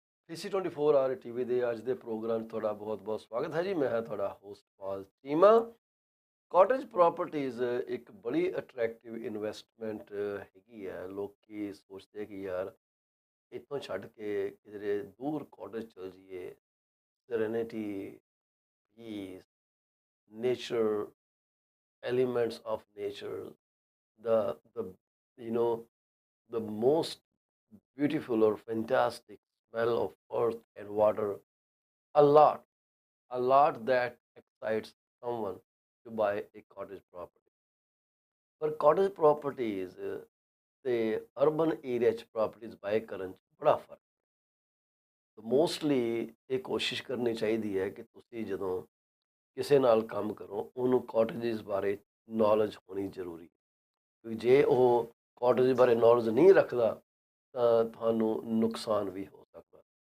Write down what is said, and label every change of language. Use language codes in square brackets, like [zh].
[pa] PC 24 our TV ਦੇ ਅੱਜ ਦੇ ਪ੍ਰੋਗਰਾਮ 'ਚ ਤੁਹਾਡਾ ਬਹੁਤ-ਬਹੁਤ ਸਵਾਗਤ ਹੈ ਜੀ। ਮੈਂ ਹਾਂ ਤੁਹਾਡਾ ਹੋਸਟ ਪਾਲ ਚੀਮਾ। ਕਾਟੇਜ ਪ੍ਰਾਪਰਟੀਜ਼ ਇੱਕ ਬੜੀ ਅਟਰੈਕਟਿਵ ਇਨਵੈਸਟਮੈਂਟ ਹੈਗੀ ਹੈ। ਲੋਕੀ ਸੋਚਦੇ ਕਿ ਯਾਰ ਇੱਥੋਂ ਛੱਡ ਕੇ ਕਿਧਰੇ ਦੂਰ ਕਾਟੇਜ ਚਲ ਜਾਈਏ, ਸੈਰੇਨਿਟੀ, piece, [en] nature, elements of nature, the you know the most beautiful or fantastic smell of earth and water, a lot, a lot that excites someone to buy a cottage property. But cottage properties ਤੇ urban area 'ਚ properties buy [pa] ਕਰਨ 'ਚ ਬੜਾ ਫਰਕ। Mostly ਇਹ ਕੋਸ਼ਿਸ਼ ਕਰਨੀ ਚਾਹੀਦੀ ਹੈ ਕਿ ਤੁਸੀਂ ਜਦੋਂ ਕਿਸੇ ਨਾਲ ਕੰਮ ਕਰੋ ਉਹਨੂੰ ਕਾਟੇਜਸ ਬਾਰੇ ਨੌਲੇਜ ਹੋਣੀ ਜ਼ਰੂਰੀ ਹੈ, ਕਿਉਂਕਿ ਜੇ ਉਹ ਕਾਟੇਜ ਬਾਰੇ ਨੌਲੇਜ ਨਹੀਂ ਰੱਖਦਾ ਤਾਂ ਤੁਹਾਨੂੰ ਨੁਕਸਾਨ ਵੀ ਹੋ ਸਕਦਾ।